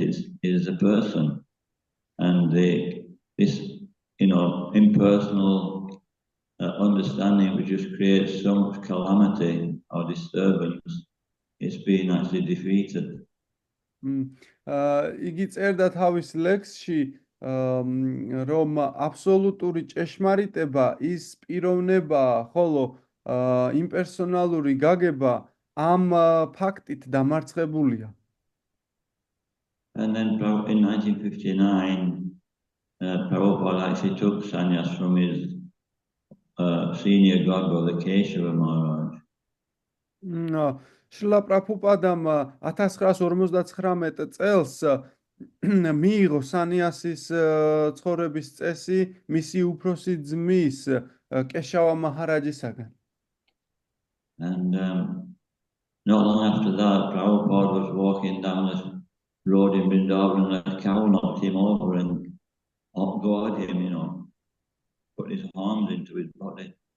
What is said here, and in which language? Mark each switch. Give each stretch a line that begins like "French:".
English: It is a person, and this impersonal understanding which just creates so much calamity or disturbance, it's been actually defeated.
Georgian: იგი წერდა თავის ლექსში, რომ აბსოლუტური ჭეშმარიტება ის პიროვნებაა, ხოლო იმპერსონალური გაგება ამ ფაქტით დამარცხებულია.
English: And then in 1959, Prabhupada actually took sannyas from his senior godbrother, the Kacharava Maharaj.
Georgian: შრილა პრაბჰუპადამ 1959 წელს მიიღო სანიასის ცხოვრების წესი მისი უფროსი ძმის კეშავა მაჰარაჯისაგან.
English: And not long after that, Prabhupada was walking down this road in Vrindavan and a cow knocked him over and gored him, put his arms into his body.